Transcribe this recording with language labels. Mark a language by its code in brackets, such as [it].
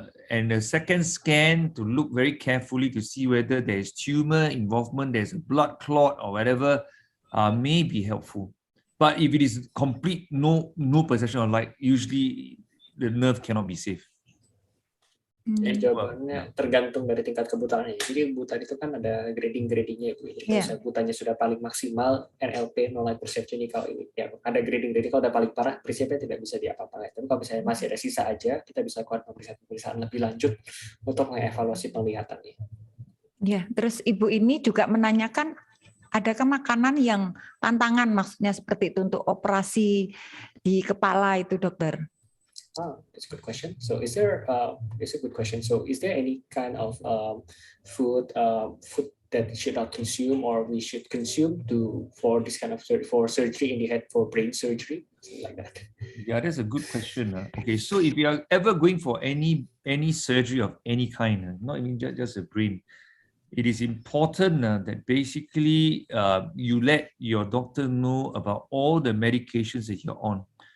[en] And the second scan to look very carefully to see whether there is tumor involvement, there's a blood clot or whatever, may be helpful. But if it is complete no perception of light, usually the nerve cannot be saved. [id] Jadi jawabannya tergantung dari tingkat kebutaannya. Jadi buta itu kan ada grading-gradingnya, Bu. Jadi kalau butanya sudah paling maksimal, NLP, [en] no light perception, [id] kalau ini ya ada grading-grading. Kalau udah paling parah, prinsipnya tidak bisa diapa-apakan. Tapi kalau misalnya masih ada sisa aja, kita bisa lakukan pemeriksaan lebih lanjut untuk mengevaluasi penglihatannya. Ya, terus Ibu ini juga menanyakan, adakah makanan yang tantangan, maksudnya seperti itu untuk operasi di kepala itu, dokter? [en] Oh, that's a good question. So it's a good question. So is there any kind of food that we should not consume or we should consume for this kind of for surgery in the head, for brain surgery, something like that? Yeah, that's a good question. Okay, so if you are ever going for any surgery of any kind, not even just a brain, it is important that basically you let your doctor know about all the medications that you're on.